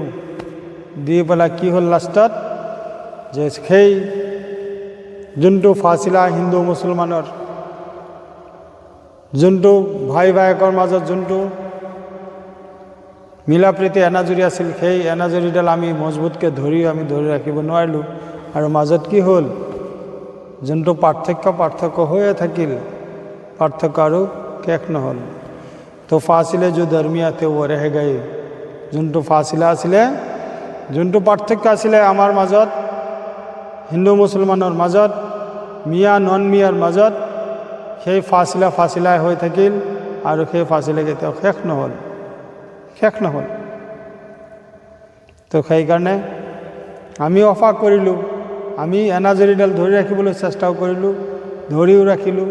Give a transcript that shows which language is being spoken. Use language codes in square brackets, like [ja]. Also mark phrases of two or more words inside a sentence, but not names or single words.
[as] দি পেলাই কি হ'ল লাষ্টত, যে সেই যোনটো ফাচিলা হিন্দু মুছলমানৰ, যোনটো ভাই ভায়েকৰ মাজত যোনটো মিলা প্ৰীতি এনাজৰী আছিল, সেই এনাজৰীডাল আমি মজবুতকৈ ধৰি ৰাখিব নোৱাৰিলোঁ। আৰু মাজত কি হ'ল, যোনটো পাৰ্থক্য হৈয়ে থাকিল, পাৰ্থক্য আৰু শেষ নহ'ল। [hi] तो फासले जो दरमिया थे वो रह गए। [as] যোনটো ফাচিলা আছিলে, যোনটো পাৰ্থক্য আছিলে আমাৰ মাজত, হিন্দু মুছলমানৰ মাজত, মিয়া নন মিয়াৰ মাজত, সেই ফাচিলাই হৈ থাকিল আৰু সেই ফাচিলা কেতিয়াও শেষ নহ'ল। তো সেইকাৰণে আমি অফা কৰিলোঁ, আমি এনাজৰীডাল ধৰি ৰাখিবলৈ চেষ্টাও কৰিলোঁ, ধৰিও ৰাখিলোঁ।